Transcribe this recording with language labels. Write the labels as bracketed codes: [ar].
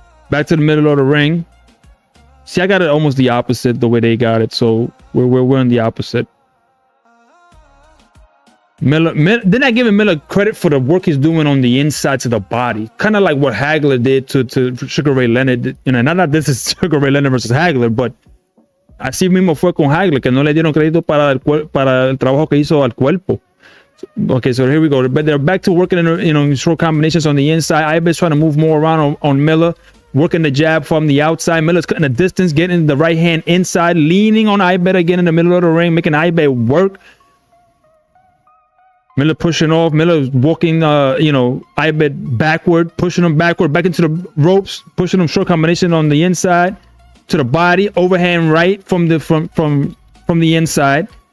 [en] Back to the middle of the ring. See, I got it almost the opposite the way they got it, so we're in the opposite. Miller, they're not giving Miller credit for the work he's doing on the inside to the body. Kind of like what Hagler did to Sugar Ray Leonard. You know, not that this is Sugar Ray Leonard versus Hagler, but [es] así mismo fue con Hagler, que no le dieron crédito para el trabajo que hizo al cuerpo. [en] Okay, so here we go. But they're back to working in short combinations on the inside. Ibanez trying to move more around on Miller, working the jab from the outside. Miller's cutting the distance, getting the right hand inside, leaning on Ibanez again in the middle of the ring, making Ibanez work. Miller pushing off. Miller walking, Ibanez backward, pushing him backward, back into the ropes, pushing him short combination on the inside to the body, overhand right from the inside.